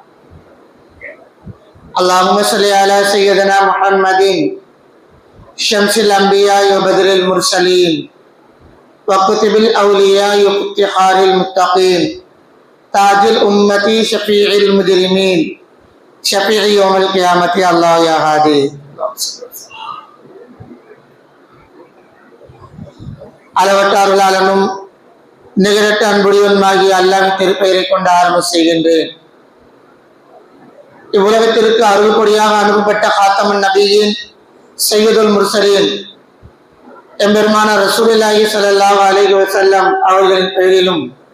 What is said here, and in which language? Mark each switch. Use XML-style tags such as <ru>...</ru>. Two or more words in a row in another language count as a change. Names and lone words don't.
<ar>اللهم صل على سيدنا محمد شمس الأنبياء وبدر المرسلين وكتب الأولياء وافتخار المتقين تاج الأمة شفيع المجرمين شفيع يوم القيامة الله يا هادي.</ar> <ta>அளவற்ற அருளாளனும் நிகரற்ற அன்புடையவனுமாகிய அல்லாஹ்வின் திருப்பெயரை கொண்டு ஆரம்பம் செய்கின்றேன். இவ்வுலகத்திற்கு அருள் கொடியாக அனுப்பப்பட்ட காத்தமன் நபியின்</ta> <ar>سيد المرسلين</ar> <ta>எம்பெருமான</ta> <ar>رسول الله صلى الله عليه وسلم</ar> <ta>அவர்களின் பெயரிலும்</ta>